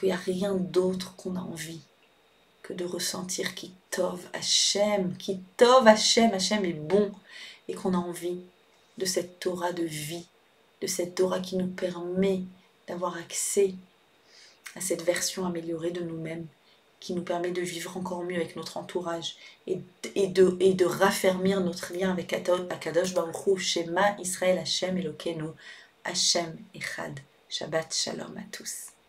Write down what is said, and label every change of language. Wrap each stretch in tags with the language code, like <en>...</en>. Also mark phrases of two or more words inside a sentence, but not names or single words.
<fr>n'y a rien d'autre qu'on a envie que de ressentir</fr> <he>כי טוב השם,</he> <fr>Hachem est bon, et qu'on a envie de cette Torah de vie, de cette Torah qui nous permet d'avoir accès à cette version améliorée de nous-mêmes, qui nous permet de vivre encore mieux avec notre entourage et de raffermir notre lien avec</fr> <he>הקדוש ברוך הוא, שמע ישראל השם אלוקינו, השם אחד. שבת שלום</he> <fr>à tous.</fr>